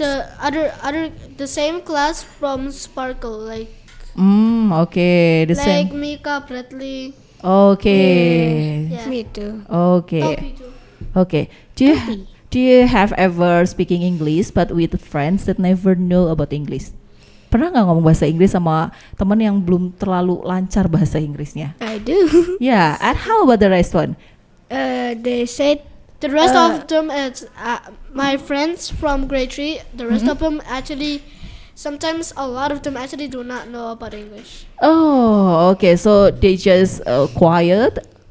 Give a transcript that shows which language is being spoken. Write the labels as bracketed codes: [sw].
[en] The same class from Sparkle, like Okay. The like same. Mika, Bradley. Okay. Yeah. Me too. Okay. Toby too. Okay. Do you have ever speaking English but with friends that never know about English? [id] Pernah nggak ngomong bahasa Inggris sama teman yang belum terlalu lancar bahasa Inggrisnya? [en] I do. Yeah. And how about the rest one? They said the rest of them is my friends from grade 3. The rest of them actually, sometimes a lot of them actually do not know about English. Oh, okay. So they just quiet